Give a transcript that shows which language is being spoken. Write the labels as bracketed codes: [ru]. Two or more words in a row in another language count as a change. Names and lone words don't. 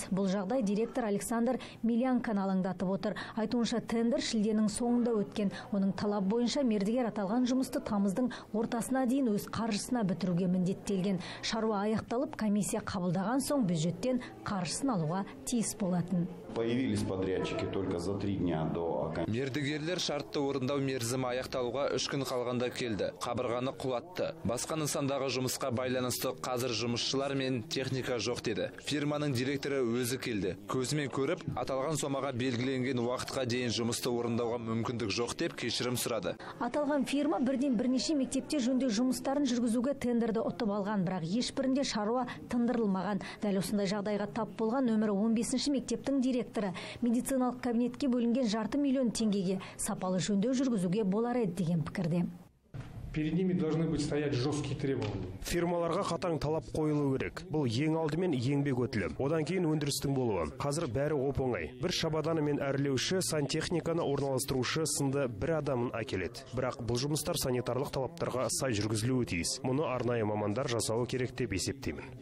[kk] Бұл жағдай директор Александр Милянканы алаңдатып отыр. Айтуынша тендер шілденің соңында өткен. Оның талап бойынша мердігер аталған жұмысты тамыздың ортасына дейін өз қаржысына бітіруге міндеттелген. Шаруа аяқталып, комиссия қабылдаған соң бюджеттен қаржысын алуға тиіс болатын. [ru] Появились подрядчики только за 3 дня до окончания. [kk] Мердігерлер шартты орындау мерзімі аяқталуға 3 күн қалғанда келді. Қабырғаны құлатты. Басқа нысандағы жұмысқа байланысты қазір жұмысшылар мен техника жоқ деді. Фирманың директоры өзі келді. Көзімен көріп, аталған сомаға белгіленген уақытқа дейін жұмысты орындауға мүмкіндік жоқ деп кешірім сұрады. Аталған фирма бірден бірнеше мектепте жөндеу жұмыстарын жүргізуге тендерді ұтып алған, бірақ ешбірінде шаруа тындырылмаған. Дәл осындай жағдайға тап болған нөмірі 15-ші мектептің директоры медициналық кабинетке бөлінген 500 миллион теңгеге сапалы жөндеу жүргізуге болар еді деген пікірде. [ru] Перед ними должны быть стоять жесткие требования. [kk] Фирмаларға қатаң талап қойылу керек. Бұл ең алдымен еңбек өтілі. Одан кейін өндірістің болуы. Қазір бәрі оп-оңай. Бір шабаданы мен әрлеуші, сантехниканы орналастырушы сынды бір адамын әкеледі. Бірақ бұл жұмыстар санитарлық талаптарға сай жүргізілуі тиіс. Мұны арнайы мамандар жасауы керек деп есептеймін.